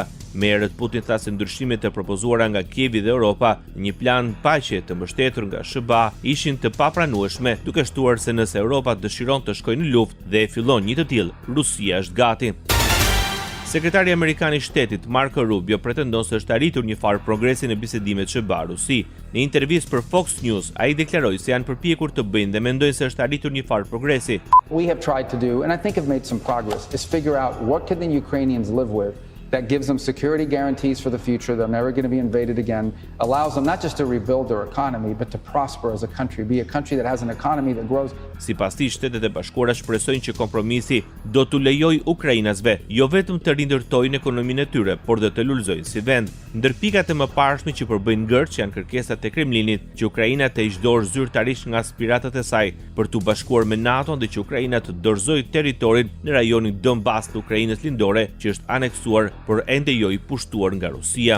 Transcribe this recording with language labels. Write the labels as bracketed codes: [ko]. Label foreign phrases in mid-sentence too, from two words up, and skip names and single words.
[sq] Me herët Putin tha se ndryshimet e propozuara nga Kievi dhe Europa në një plan paqe të mbështetur nga SBA ishin të papranueshme, duke shtuar se nëse Europa dëshiron të shkojë në luftë dhe e fillon një të tillë, Rusia është gati. Sekretari Amerikan i Shtetit Marco Rubio pretendon se është arritur një farë progresi në bisedimet SBA-Rusi. Në intervistë për [en] Fox News, [sq] ai deklaroi se janë përpjekur të bëjnë dhe mendojnë se është arritur një farë progresi. [en] We have tried to do, and I think have made some progress, is figure out what can the Ukrainians live with that gives them security guarantees for the future, they're never going to be invaded again, allows them not just to rebuild their economy, but to prosper as a country, be a country that has an economy that grows. [sq] Sipas tij, Shtetet e Bashkuara shpresojnë që kompromisi do t'u lejojë ukrainasve jo vetëm të rindërtojnë ekonominë e tyre, por dhe të lulëzojnë si vend. Ndër pikat e mëparshme që përbëjnë gërç janë kërkesat e Kremlinit që Ukraina të heqdorë zyrtarisht nga aspiratat e saj për t'u bashkuar me NATO dhe që Ukraina të dorëzojë territorin në rajonin Donbas të Ukrainës lindore që është aneksuar por ende jo i pushtuar nga Rusia.